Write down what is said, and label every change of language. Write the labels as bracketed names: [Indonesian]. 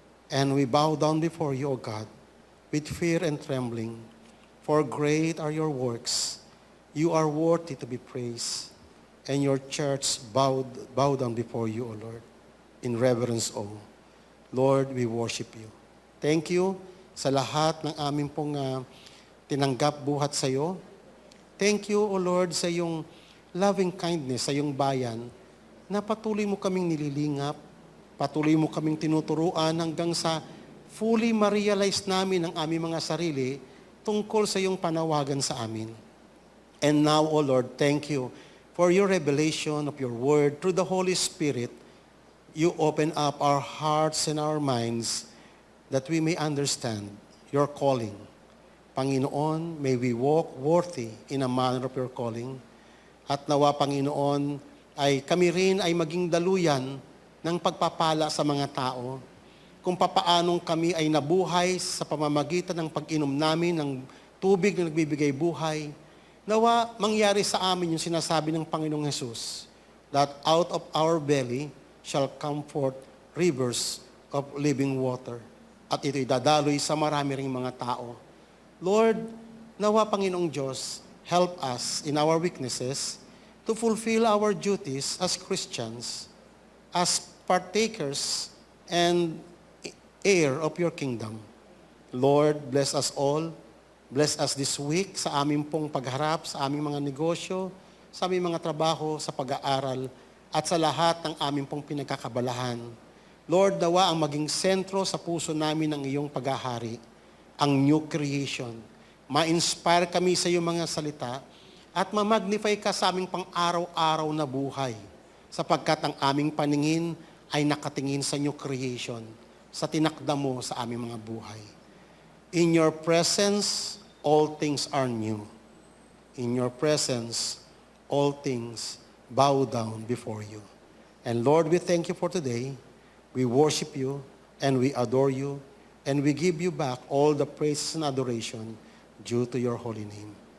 [English] And we bow down before you, O God, with fear and trembling, for great are your works. You are worthy to be praised, and your church bow down before you, O Lord, in reverence, O Lord, we worship you. Thank you, [Filipino] sa lahat ng aming pong tinanggap buhat sa iyo. [English] Thank you, O Lord, [Filipino] sa iyong [English] loving kindness [Filipino] sa iyong bayan na patuloy mo kaming nililingap, patuloy mo kaming tinuturuan hanggang sa fully ma-realize namin ang aming mga sarili tungkol sa iyong panawagan sa amin. [English] And now, O Lord, thank you for your revelation of your word through the Holy Spirit. You open up our hearts and our minds that we may understand your calling. Panginoon, may we walk worthy in a manner of your calling. [Filipino] At nawa, Panginoon, ay kami rin ay maging daluyan ng pagpapala sa mga tao kung papaanong kami ay nabuhay sa pamamagitan ng pag-inom namin ng tubig na nagbibigay buhay. Nawa, mangyari sa amin yung sinasabi ng Panginoong Jesus, [English] that out of our belly shall come forth rivers of living water. [Filipino] At ito'y dadaloy sa marami ring mga tao. [English] Lord, [Filipino] nawa, Panginoong Diyos, [English] help us in our weaknesses to fulfill our duties as Christians, as partakers and heir of your kingdom. Lord, bless us all. Bless us this week [Filipino] sa aming pong pagharap, sa aming mga negosyo, sa aming mga trabaho, sa pag-aaral, at sa lahat ng aming pong pinagkakabalahan. Lord, nawa ang maging sentro sa puso namin ng iyong paghahari, ang new creation. Ma-inspire kami sa iyong mga salita at ma-magnify ka sa aming pang-araw-araw na buhay sapagkat ang aming paningin ay nakatingin sa new creation, sa tinakda mo sa aming mga buhay. [English] In your presence, all things are new. In your presence, all things bow down before you. And Lord, we thank you for today. We worship you and we adore you and we give you back all the praises and adoration due to your holy name.